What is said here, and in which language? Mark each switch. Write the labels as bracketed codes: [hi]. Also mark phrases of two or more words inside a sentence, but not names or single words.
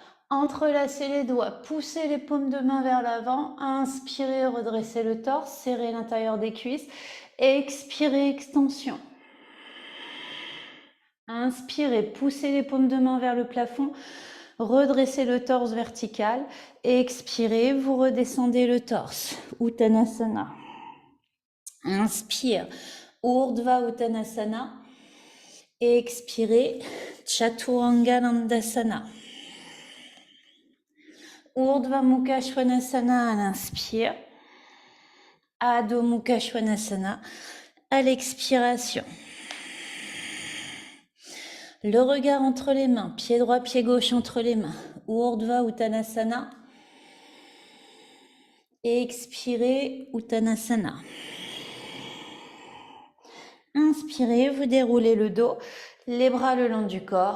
[fr] Entrelacez les doigts, poussez les paumes de main vers l'avant, inspirez, redressez le torse, serrez l'intérieur des cuisses, expirez, extension. Inspirez, poussez les paumes de main vers le plafond, redressez le torse vertical, expirez, vous redescendez le torse, Uttanasana. Inspire, Urdhva Uttanasana, expirez, Chaturanga Dandasana. Urdhva Mukha Svanasana à l'inspire, Adho Mukha Svanasana à l'expiration. Le regard entre les mains, pied droit, pied gauche entre les mains, Urdhva Uttanasana. Expirez, Uttanasana. Inspirez, vous déroulez le dos, les bras le long du corps.